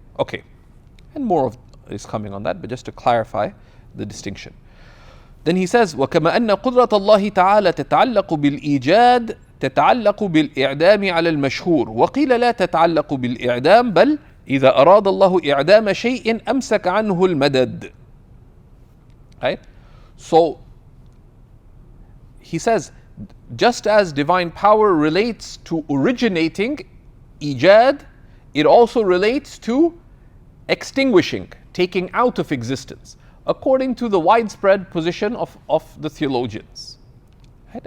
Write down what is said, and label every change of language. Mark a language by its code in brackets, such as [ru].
[en] Okay, and more of is coming on that, but just to clarify the distinction. Then he says, [ar] وَكَمَا أَنَّ قُدْرَةَ اللَّهِ تَعَالَى تَتَعَلَّقُ بِالْإِيجَادِ تتعلق بالإعدام على المشهور وقيل لا تتعلق بالإعدام بل إذا أراد الله إعدام شيء أمسك عنه المدد. [en] Right? So he says, just as divine power relates to originating, ijad, it also relates to extinguishing, taking out of existence, according to the widespread position of the theologians. Right?